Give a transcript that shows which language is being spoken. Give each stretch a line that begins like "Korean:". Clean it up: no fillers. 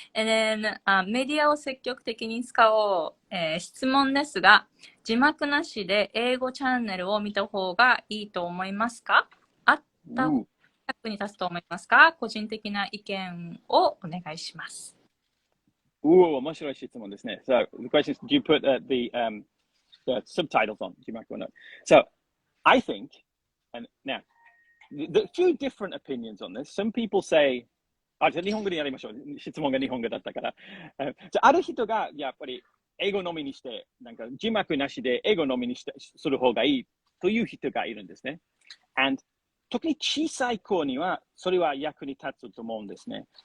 English: And then,
Japanese: メディアを積極的に使おう。質問ですが、字幕なしで英語チャンネルを見た方がいいと思いますか？あった方が役に立つと思いますか？個人的な意見をお願いします。面白い質問ですね。
English: So the question is, do you put the subtitles on?
Japanese: 字幕の。
English: So I think, and now, the few different opinions on this. Some people say,
Japanese: じゃあ日本語でやりましょう。質問が日本語だったから。じゃあある人がやっぱり英語のみにして、なんか字幕なしで英語のみにしてする方がいいという人がいるんですね。
English: And
Japanese: 特に小さい子にはそれは役に立つと思うんですね。